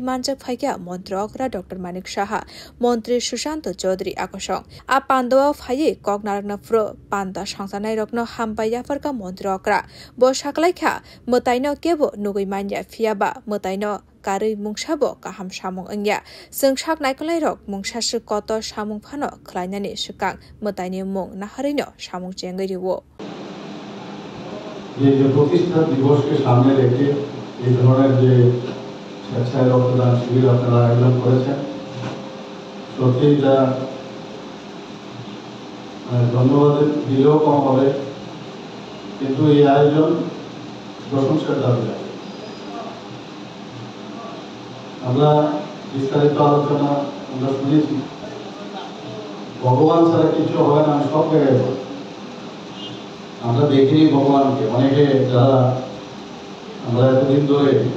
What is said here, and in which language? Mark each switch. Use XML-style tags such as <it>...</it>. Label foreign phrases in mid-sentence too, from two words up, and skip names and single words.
<trp>मानजक फाइका मन्त्री अग्रा डाक्टर मानिक शाह मन्त्री सुशान्त चौधरी आकसं आ पान्दव फाइ कगनारगना फ्रो पान्दा संसानाय रक्न हामबायाफरका मन्त्री अग्रा बसाखलायखा मोताइनो केबो नुगै मान्या फियाबा मोताइनो कारै मुंसाबो काहाम सामुं अंग्या जोंसाक नायखलाय रक मुंसासु कत सामुं फानो खलायनानै सुकां मोताइनि मुं नाहारैनो सामुं चेंगैरिवो</trp> <hi>ये जो प्रतिष्ठा दिवस के सामने रेखे</hi> <bn>এই ধরনের যে স্বেচ্ছায় রক্তদান শিবির আপনারা আয়োজন করেছেন সত্যি এটা ধন্যবাদ দিলেও কম হবে কিন্তু এই আয়োজন প্রশংসার দাবি রাখে আমরা বিস্তারিত আলোচনা আমরা শুনেছি ভগবান ছাড়া কিছু হবে না সব জায়গায় আমরা দেখিনি ভগবানকে অনেকে যারা আমরা এতদিন ধরে</bn>